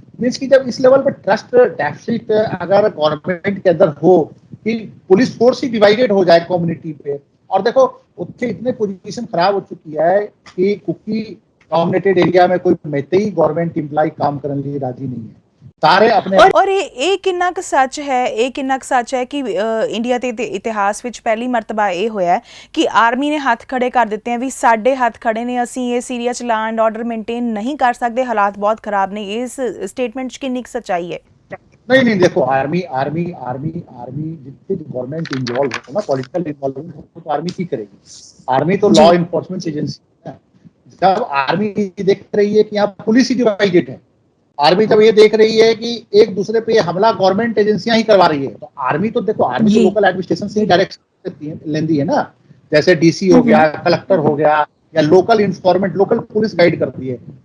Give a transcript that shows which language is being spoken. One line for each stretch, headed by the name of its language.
Hindi: Means कि जब इस लेवल पर ट्रस्ट डेफिसिट अगर गवर्नमेंट के अंदर हो कि पुलिस फोर्स ही डिवाइडेड हो जाए कम्युनिटी पे, और देखो उत्थे इतने पोजीशन खराब हो चुकी है कि कुकी डोमिनेटेड एरिया में कोई मैतेई गवर्नमेंट एम्प्लॉय काम करने के लिए राजी नहीं है, सारे अपने
Punjabi: और ਇਹ ਕਿੰਨਾ ਕੁ ਸੱਚ ਹੈ ਕਿ ਇੰਡੀਆ ਦੇ ਇਤਿਹਾਸ ਵਿੱਚ ਪਹਿਲੀ ਮਰਤਬਾ ਇਹ ਹੋਇਆ ਹੈ ਕਿ ਆਰਮੀ ਨੇ ਹੱਥ ਖੜੇ ਕਰ ਦਿੱਤੇ ਆ ਵੀ ਸਾਡੇ ਹੱਥ ਖੜੇ ਨੇ, ਅਸੀਂ ਇਸ ਏਰੀਆ 'ਚ ਲਾ ਐਂਡ ਆਰਡਰ ਮੇਨਟੇਨ ਨਹੀਂ ਕਰ ਸਕਦੇ, ਹਾਲਾਤ ਬਹੁਤ ਖਰਾਬ ਨੇ। ਇਸ ਸਟੇਟਮੈਂਟ 'ਚ ਕਿੰਨੀ ਕੁ ਸੱਚਾਈ ਹੈ?
Hindi: नहीं देखो आर्मी जितनी गवर्नमेंट इन्वॉल्व हो ना, पॉलिटिकल इन्वॉल्वमेंट हो तो आर्मी की करेगी? आर्मी तो लॉ इन्फोर्समेंट एजेंसी है। जब आर्मी देख रही है कि यहाँ पुलिस ही डिवाइडेड है, आर्मी जब ये देख रही है कि एक दूसरे पे हमला गवर्नमेंट एजेंसियां ही करवा रही है, तो आर्मी तो देखो आर्मी तो लोकल एडमिनिस्ट्रेशन से ही डायरेक्शन लेती है ना, जैसे डीसी हो गया, कलेक्टर हो गया, या local informant local police guide करती है।